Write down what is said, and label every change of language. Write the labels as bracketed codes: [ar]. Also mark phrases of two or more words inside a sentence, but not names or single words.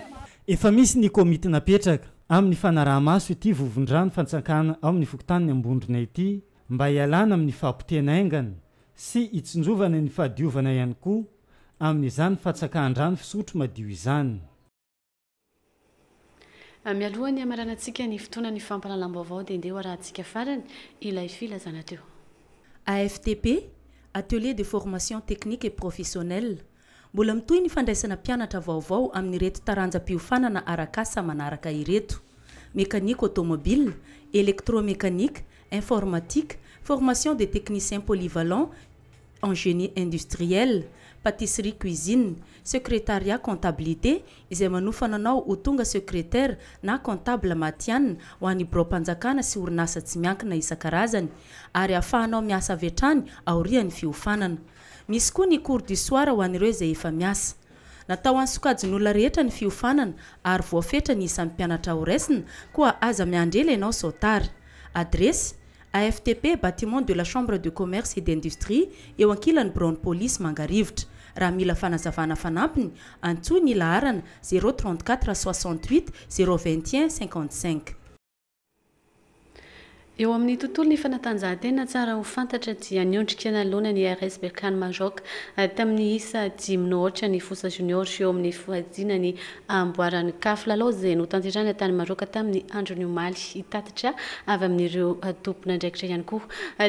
[mg] Efa misy ny komity napetraka amin'ny fanaraha-maso ity vovon-drano fatsakana ao amin'ny fokontany ambondrona ity mba hialana amin'ny fampitena aingana sy itsinjovana ny fahadiovana ihany koa amin'izany fatsakan-drano fisotro madio izany. Mialohany amaranantsika ny fotoana ny fampahalalam-baovao dia ndeha arahantsika farany ilay filazana teo. AFTP, [fr] Atelier de formation technique et professionnelle. [mg] Mbola mitohy ny fandraisana mpianatra vaovao amin'ny reto taranjam-piofanana arakasa manaraka ireto: [fr] mécanique automobile, électromécanique, informatique, formation des techniciens polyvalents en génie industriel, pâtisserie cuisine, secrétariat comptabilité [mg] izay manofana anao ho tonga secrétaire na comptable matianina ho an'ny bureau-mpanjakana sy orinasa tsy miankina isan-karazany ary ahafahanao miasa avy hatrany aorian'ny fiofanana. Misy koa ny [fr] cours du soir [mg] ho an'ireo izay efa miasa. Natao an'ny sokajin'olona rehetra ny fiofanana ary voafetra ny isan'ny mpianatra ho raisina koa aza miandrela ianao sautary. [fr] Adresse AFTP, bâtiment de la Chambre de commerce et d'industrie [mg] eo ankilan'ny [fr] bureau police Mangarivotra. [mg] Raha mila fanazavana fanampiny antsony laharana 034 68 021 55. Eo amin'ny tontolo ny fanatanjahantena tsara ho fantatra dia niondrika nalohana ny RS Berkane Maroc tamin'ny isa 10 ny fosa junior eo amin'ny foadina ny amboaran'ny CAF lalao izay notanterahana tany Maroc tamin'ny andro ny omaly hitatitra avy amin'ireo tompona andraikitra ihany koa.